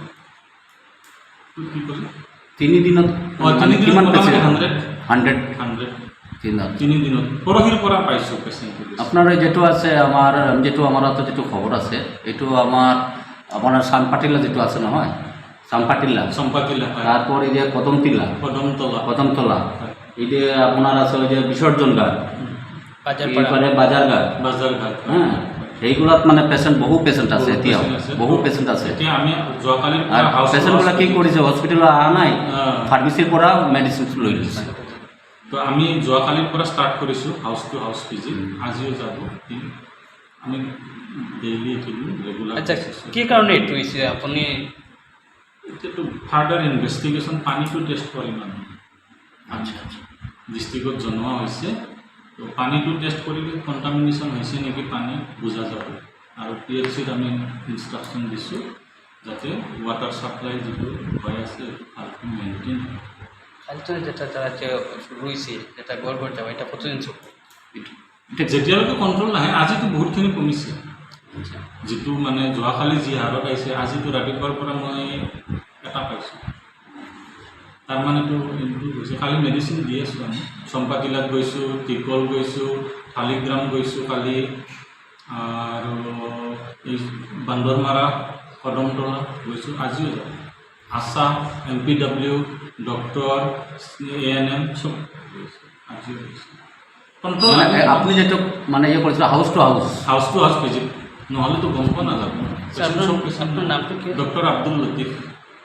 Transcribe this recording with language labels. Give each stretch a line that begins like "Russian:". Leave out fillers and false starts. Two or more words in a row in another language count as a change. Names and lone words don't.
Assamese: কি ক'লে? 3 দিনত কিমান পেচেণ্ট? 100 3 দিনত পৰহিৰ পৰা পাইছোঁ পেচেণ্ট।
Bangla: আপনার যেটো আছে আমার তো যেটো খবর আছে, এইটো আপনার সানপাটিলা যেটো আছে নহয়, চম্পাতিলা, তারপর এই যে কদমতলা, এই যে আপনার আছে ওই যে বিসর্জন ঘাট, এরপরে বাজারঘাট।
Assamese: হ্যাঁ, এইগুলাত মানে বহু পেশেন্ট আছে, এতিয়াও বহু পেশেন্ট আছে। আমি যোৱাকালিৰ আর পেশেন্টগুলা কি কৰিছে, হস্পিটেলত অহা নাই, ফাৰ্মাচীৰ পৰা মেডিচিন লৈ লৈছে। তো আমি যোৱাকালিৰ পৰা ষ্টাৰ্ট কৰিছোঁ
English: house to house visit.
Assamese: আজিও যাব, আমি
English: daily regular.
Assamese: আচ্ছা, কি কাৰণে এইটো হৈছে আপুনি? এতিয়াতো
English: further investigation,
Assamese: পানীটো টেষ্ট কৰিম আমি। আচ্ছা, ডিষ্ট্ৰিক্টত জনোৱা হৈছে, তো পানীটো টেষ্ট কৰিলে কণ্টামিনেশ্যন হৈছে নেকি পানী বুজা যাব। আৰু PHCত আমি ইনষ্ট্ৰাকশ্যন দিছোঁ যাতে
English: water supply
Assamese: যিটো হৈ আছে ভালকৈ মেইনটেইন হয়।
Bangla: কালচরে যেটা তারা যে রয়েছে, যেটা গড়গড় দেওয়া, এটা কতদিন চলবে?
Assamese: যেতিয়ালৈকে কণ্ট্ৰল নাহে, আজিতো বহুতখিনি কমিছে। যিটো মানে যোৱাকালি যি হাৰত আহিছে, আজিতো ৰাতিপুৱাৰ পৰা মই এটা পাইছোঁ। তাৰমানেতো ইম্প্ৰুভ হৈছে। কালি মেডিচিন দি আছোঁ আমি। চম্পাতিলাত গৈছোঁ, টিকল গৈছোঁ, শালিগ্ৰাম গৈছোঁ কালি, আৰু এই বান্দৰমাৰা, কদমতলা গৈছোঁ, আজিও যাব। আশা, MPW, ডক্টর, ANM সব আজিও কণ্ট্রল।
Bangla: আপনি যেটা মানে ইয়ে করেছিল
English: house to house
Bangla: ভিজিট,
Assamese: নহ'লেতো গম পোৱা নাযাব।
Bangla: আপনার নামটা কি? ডক্টর আব্দুল লতিফ।